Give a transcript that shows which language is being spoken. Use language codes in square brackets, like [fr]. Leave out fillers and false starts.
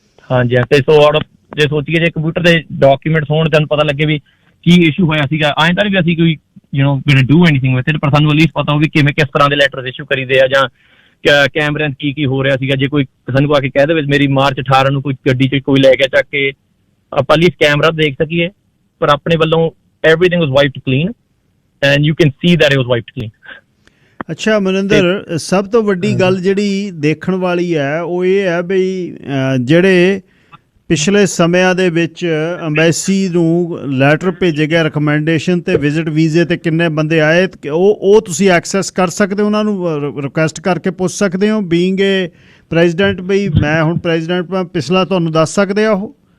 [pa] ਹਾਂਜੀ, ਤੇ ਸੋ ਜੇ ਸੋਚੀਏ ਜੇ ਕੰਪਿਊਟਰ ਦੇ ਡਾਕੂਮੈਂਟਸ ਹੋਣ, ਤੁਹਾਨੂੰ ਪਤਾ ਲੱਗੇ ਵੀ ਕੀ ਇਸ਼ੂ ਹੋਇਆ ਸੀਗਾ। ਐਂ ਤਾਂ ਨਹੀਂ ਵੀ ਅਸੀਂ ਕੋਈ [en] do anything with it, [pa] ਪਰ ਸਾਨੂੰ ਐਟਲੀਸਟ ਪਤਾ ਹੋਵੇ ਕਿਵੇਂ ਕਿਸ ਤਰ੍ਹਾਂ ਦੇ ਲੈਟਰ ਇਸ਼ੂ ਕਰੀਦੇ ਆ, ਜਾਂ ਕੈਮਰਿਆਂ 'ਚ ਕੀ ਹੋ ਰਿਹਾ ਸੀਗਾ। ਜੇ ਕੋਈ ਸਾਨੂੰ ਆ ਕੇ ਕਹਿ ਦੇਵੇ ਮੇਰੀ ਮਾਰਚ 18 ਨੂੰ ਕੋਈ ਗੱਡੀ 'ਚ ਕੋਈ ਲੈ ਕੇ ਚੱਕ ਕੇ, ਆਪਾਂ ਐਟਲੀਸਟ ਕੈਮਰਾ ਦੇਖ ਸਕੀਏ। ਪਰ ਆਪਣੇ ਵੱਲੋਂ [en] everything was wiped clean and you can see that it was wiped clean. [pa] ਅੱਛਾ ਮਨਿੰਦਰ, ਸਭ ਤੋਂ ਵੱਡੀ ਗੱਲ ਜਿਹੜੀ ਦੇਖਣ ਵਾਲੀ ਹੈ ਉਹ ਇਹ ਹੈ ਬਈ ਜਿਹੜੇ ਪਿਛਲੇ ਸਮਿਆਂ ਦੇ ਵਿੱਚ ਅੰਬੈਸੀ ਨੂੰ ਲੈਟਰ ਭੇਜੇ ਗਿਆ ਰਿਕਮੈਂਡੇਸ਼ਨ ਤੇ ਵਿਜ਼ਿਟ ਵੀਜ਼ੇ ਤੇ ਕਿੰਨੇ ਬੰਦੇ ਆਏ ਉਹ ਤੁਸੀਂ ਐਕਸੈਸ ਕਰ ਸਕਦੇ ਹੋ, ਉਹਨਾਂ ਨੂੰ ਰਿਕੁਐਸਟ ਕਰਕੇ ਪੁੱਛ ਸਕਦੇ ਹੋ [en] being a president, [pa] ਬਈ ਮੈਂ ਹੁਣ ਪ੍ਰੈਜ਼ੀਡੈਂਟ ਪਿਛਲਾ ਤੁਹਾਨੂੰ ਦੱਸ ਸਕਦੇ ਆ ਉਹ?